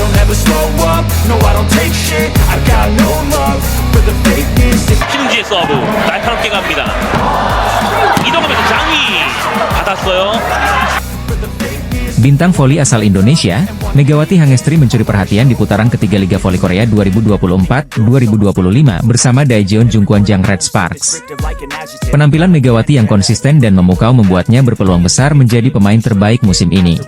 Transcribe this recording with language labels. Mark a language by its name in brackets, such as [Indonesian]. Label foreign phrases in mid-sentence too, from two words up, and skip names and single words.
[English] never slow up, no I don't take shit, I got no love for the fakeness. [Korean] 신지의 서브 날카롭게 갑니다. 이동하면서 장위 받았어요. [Indonesian] Bintang voli asal Indonesia, Megawati Hangestri mencuri perhatian di putaran ketiga Liga Voli Korea 2024-2025 bersama Daejeon Jungkwanjang Red Sparks. Penampilan Megawati yang konsisten dan memukau membuatnya berpeluang besar menjadi pemain terbaik musim ini.